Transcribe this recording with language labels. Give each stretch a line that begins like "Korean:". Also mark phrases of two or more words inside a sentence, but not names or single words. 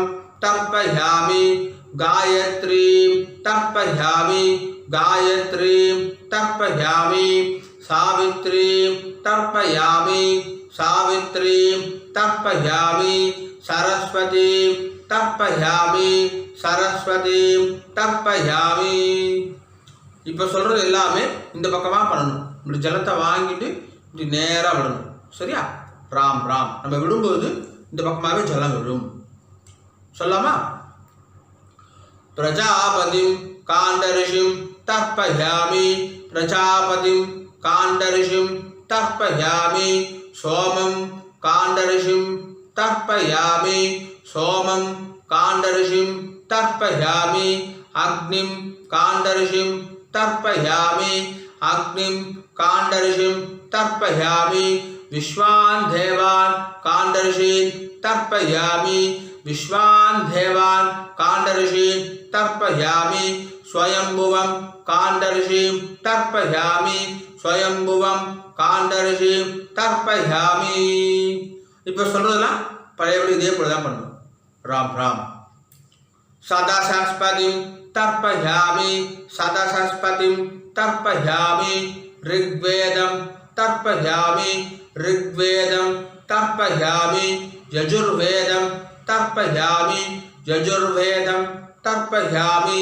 Sanskrit: तर्पयामि गायत्रीं तर्पयामि गायत्रीं तर्पयामि सावित्रीं तर्पयामि सावित्रीं तर्पयामि सरस्वतीं तर्पयामि सरस्वतीं तर्पयामि
Tamil: இப்போ சொல்கிறது எல்லாமே இந்த பக்கமாக பண்ணணும். இப்படி ஜலத்தை வாங்கிட்டு இப்படி நேராக விடணும். சரியா? ராம் ராம் நம்ம விடும்போது இந்த பக்கமாகவே ஜலம் விடும்.
Sanskrit: சொல்லாமா? प्रजापतिं काण्डर्षिं तर्पयामि प्रजापतिं काण्डर्षिं तर्पयामि सोमं काण्डर्षिं तर्पयामि सोमं काण्डर्षिं तर्पयामि अग्निं काण्डर्षिं तर्पयामि अग्निं कांडर्षिं तर्पयामि विश्वान् देवान् कांडर्षीन् तर्पयामि विश्वान् देवान् कांडर्षीन् तर्पयामि स्वयंभुवं कांडर्षीं तर्पयामि स्वयंभुवं कांडर्षीं तर्पयामि
Tamil: இப்போ சொல்றதெல்லாம் பழையபடி இதே போல தான் பண்ணணும்.
Sanskrit: ராம் ராம் सदासस्पतिं तर्पयामि सदासस्पतिं तर्पयामि ऋग्वेदं तर्पयामि ऋग्वेदं तर्पयामि यजुर्वेदं तर्पयामि यजुर्वेदं तर्पयामि